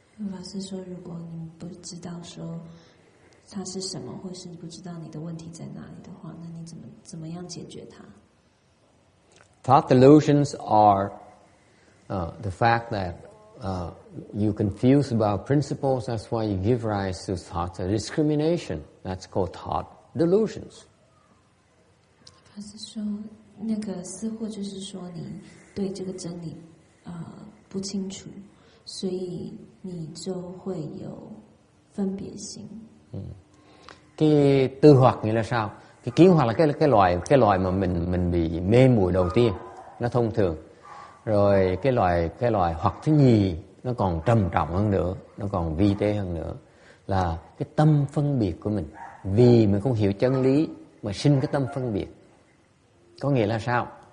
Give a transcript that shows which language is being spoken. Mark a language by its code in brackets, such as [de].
[zh] 法师说，如果你不知道说它是什么，或是不知道你的问题在哪里的话，那你怎么样解决它？ [en] Thought delusions are the fact that you confuse about principles. That's why you give rise to thoughts of discrimination. That's called thought delusions. [zh] 法师说，那个私货就是说你对这个真理不清楚，所以你就会有分别心。 [vi] Cái tư hoặc nghĩa là sao? Cái kiến hoặc là cái loài mà mình bị mê muội đầu tiên, nó thông thường. Rồi cái loài hoặc thứ nhì nó còn trầm trọng hơn nữa, nó còn vi tế hơn nữa, là cái tâm phân biệt của mình. Vì mình không hiểu chân lý mà sinh cái tâm phân biệt. Có nghĩa là sao?